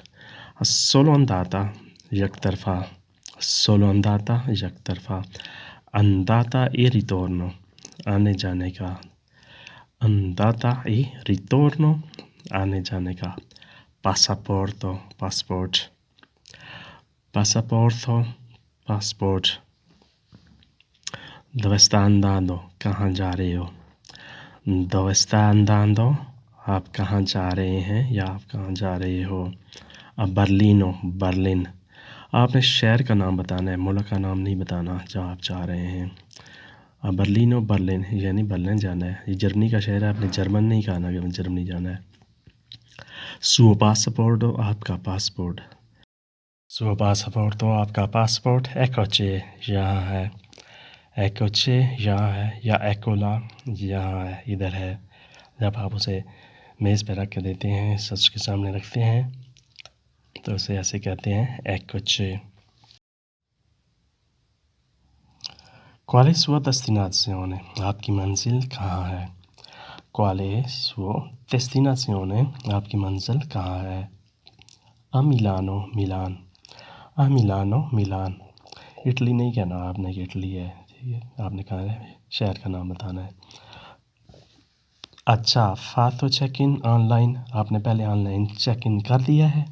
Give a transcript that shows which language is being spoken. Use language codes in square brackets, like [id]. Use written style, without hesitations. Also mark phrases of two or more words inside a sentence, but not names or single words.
[it] solo andata [ur] یک طرفہ، [it] solo andata [ur] یک طرفہ۔ [it] andata e ritorno [ur] آنے جانے کا، [it] andata e ritorno [ur] آنے جانے کا۔ پاساپورتو پاسپورٹ، پاساپورتو پاسپورٹ۔ [it] Dove sta andando [ur] کہاں جا رہے ہو؟ [it] Dove sta andando [ur] آپ کہاں جا رہے ہیں یا آپ کہاں جا رہے ہو؟ برلینو برلن، آپ نے شہر کا نام بتانا ہے، ملک کا نام نہیں بتانا جہاں آپ جا رہے ہیں۔ برلینو برلن یعنی برلن جانا ہے۔ یہ جرمنی کا شہر ہے، آپ نے جرمن نہیں کہنا کہ جرمنی جانا ہے۔ [it] suo passaporto [ur] آپ کا پاسپورٹ، [it] suo passaporto [ur] آپ کا پاسپورٹ۔ ایکوچے یہاں ہے، ایکوچے یہاں ہے، یا ایکولا یہاں ہے، ادھر ہے۔ جب آپ اسے میز پہ رکھ کے دیتے ہیں، سچ کے سامنے رکھتے ہیں، تو اسے ایسے کہتے ہیں ایکوچے۔ [it] Quale sua destinazione [ur] آپ کی منزل کہاں ہے؟ [it] Quale sua destinazione [ur] آپ کی منزل کہاں ہے؟ [it] A Milano میلان، A Milano میلان۔ [ur] اٹلی نہیں کہنا آپ نے کہ اٹلی ہے، ٹھیک ہے، آپ نے کہا ہے شہر کا نام بتانا ہے۔ اچھا [it] fatto check-in online, [ur] آپ نے پہلے آن لائن چیک ان کر دیا ہے۔